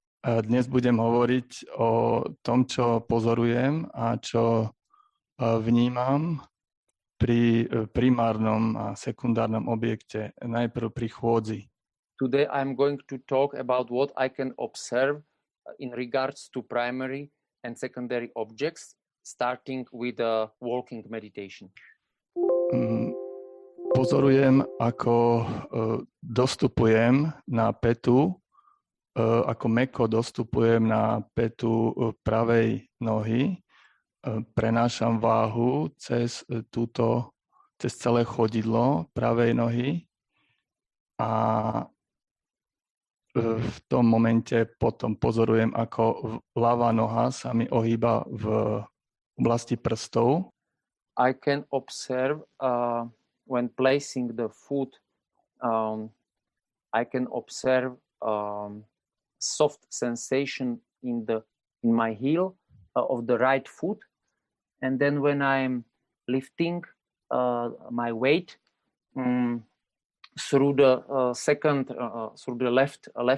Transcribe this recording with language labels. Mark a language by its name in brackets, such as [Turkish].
[Slovak] Dnes budem hovoriť o tom, čo pozorujem a čo vnímam pri primárnom a sekundárnom objekte, najprv pri chôdzi. [English] Today I'm going to talk about what I can observe in regards to primary and secondary objects, starting with the walking meditation. [Slovak] Pozorujem, ako dostupujem na pätu, ako mäkko dostupujem na pätu pravej nohy, prenášam váhu cez celé chodidlo pravej nohy a v tom momente potom pozorujem, ako ľavá noha sa mi ohýba v oblasti prstov. [English] I can observe when placing the foot, I can observe soft sensation in my heel of the right foot, and then when I'm lifting my weight through the through the left